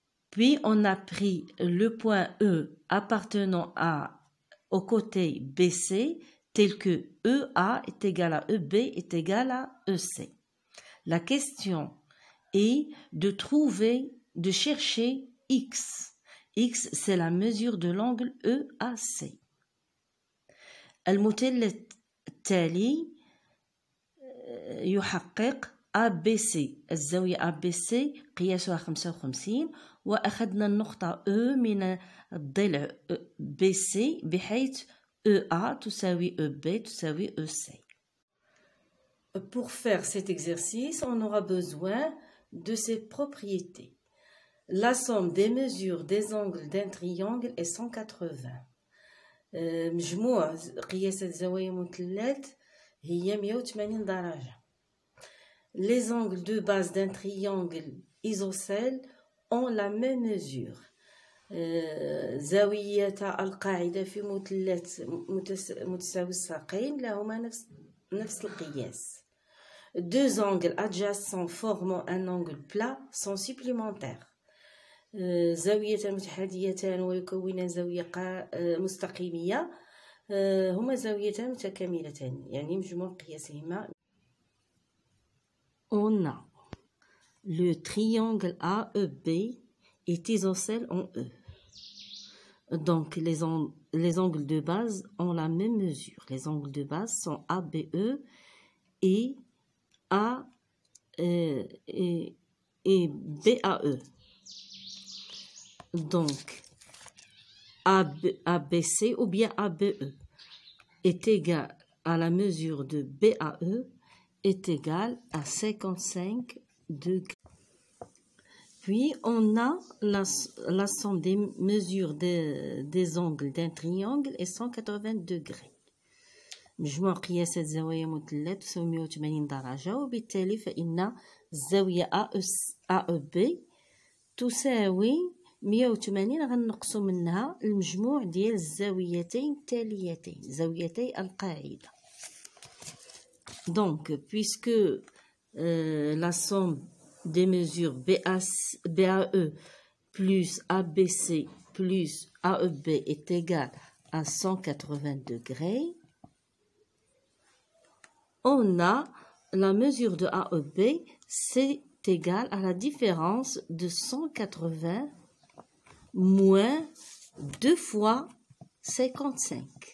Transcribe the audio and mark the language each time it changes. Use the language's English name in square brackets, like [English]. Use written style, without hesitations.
[French] Puis on a pris le point E appartenant au côté BC tel que EA est égal à EB est égal à EC. La question est de chercher X. X, c'est la mesure de l'angle EAC. [Arabic] المثلث التالي يحقق ABC. الزاوية ABC قياسها 55 وأخذنا النقطة E من الضلع BC بحيث EA تساوي EB تساوي EC. [French] Pour faire cet exercice, on aura besoin de ces propriétés. La somme des mesures des angles d'un triangle est 180. [Arabic] مجموع قياسات زوايا مثلث هي 180 درجة. [French] Les angles de base d'un triangle isocèle ont la même mesure. [Arabic] زاوية القاعدة في مثلث متساوي الساقين لهما نفس القياس. [French] Deux angles adjacents formant un angle plat sont supplémentaires. [Arabic] زاويتان متحاديتان ويكونان زاوية مستقيمية هما زاويتان متكاملتان يعني مجموع قياسهما. [French] On a le triangle AEB est isocèle en E. Donc les angles de base ont la même mesure. Les angles de base sont ABE et BAE. Donc, ABC ou bien ABE est égal à la mesure de BAE est égal à 55 degrés. Puis, on a la somme des mesures des angles d'un triangle est 180 degrés. [Arabic] مجموع قياسات زوايا مثلث تساوي 180 درجة وبالتالي فإن الزاوية AEB تساوي 180 غنقصو منها المجموع ديال الزاويتين التاليتين زاويتي القاعدة. [French] Donc puisque la somme des mesures BAE plus ABC plus AEB est égale à 180 degrés, on a la mesure de AEB, c'est égal à la différence de 180 moins 2 fois 55.